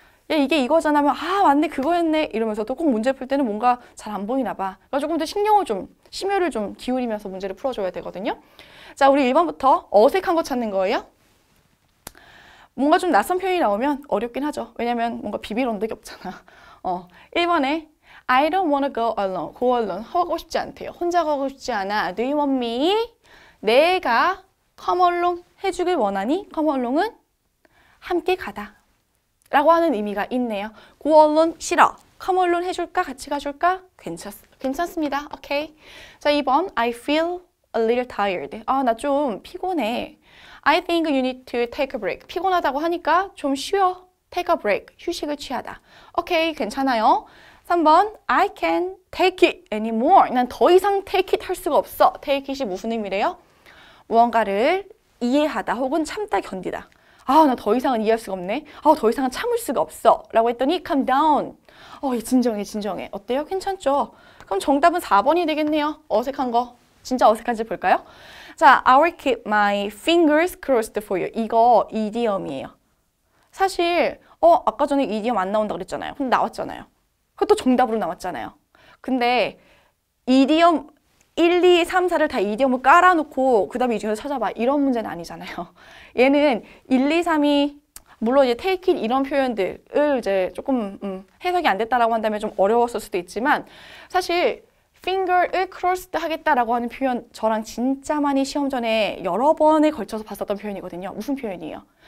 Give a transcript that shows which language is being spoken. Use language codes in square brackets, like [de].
[ko] 야, 이게 이거잖아 하면 아 맞네 그거였네 이러면서도 꼭 문제 풀 때는 뭔가 잘 안 보이나 봐. 그러니까 조금 더 심혈을 좀 기울이면서 문제를 풀어줘야 되거든요. 자, 우리 1번부터 어색한 거 찾는 거예요. 뭔가 좀 낯선 표현이 나오면 어렵긴 하죠. 왜냐면 뭔가 비빌 언덕이 없잖아. [en] 1번에 I don't wanna go alone. [ko] 하고 싶지 않대요. 혼자 가고 싶지 않아. [en] Do you want me? [ko] 내가 come along 해주길 원하니? come along은 함께 가다 라고 하는 의미가 있네요. [en] go alone 싫어. come along 해줄까? [ko] 같이 가줄까? 괜찮습니다. 오케이. [en] 자, 2번 I feel a little tired. [ko] 아, 나 좀 피곤해. [en] I think you need to take a break. [ko] 피곤하다고 하니까 좀 쉬어. [en] take a break. [ko] 휴식을 취하다. 오케이, 괜찮아요. 3번 [en] I can't take it anymore. [ko] 난 더 이상 take it 할 수가 없어. take it이 무슨 의미래요? 무언가를 이해하다 혹은 참다 견디다. 아, 나 더 이상은 이해할 수가 없네. 아, 더 이상은 참을 수가 없어. 라고 했더니 [en] calm down. [ko] 진정해. 어때요? 괜찮죠? 그럼 정답은 4번이 되겠네요. 어색한 거. 진짜 어색한지 볼까요? [en] 자, I will keep my fingers crossed for you. [ko] 이거 이디엄이에요. 사실 아까 전에 이디엄 안 나온다고 그랬잖아요. 근데 나왔잖아요. 그것도 정답으로 나왔잖아요. 근데 이디엄 1, 2, 3, 4를 다 이디엄을 깔아놓고 그 다음에 이 중에서 찾아봐. 이런 문제는 아니잖아요. 얘는 1, 2, 3이 물론 이제 take it 이런 표현들을 이제 조금 해석이 안 됐다라고 한다면 좀 어려웠을 수도 있지만 사실 finger을 crossed 하겠다라고 하는 표현 저랑 진짜 많이 시험 전에 여러 번에 걸쳐서 봤었던 표현이거든요. 무슨 표현이에요?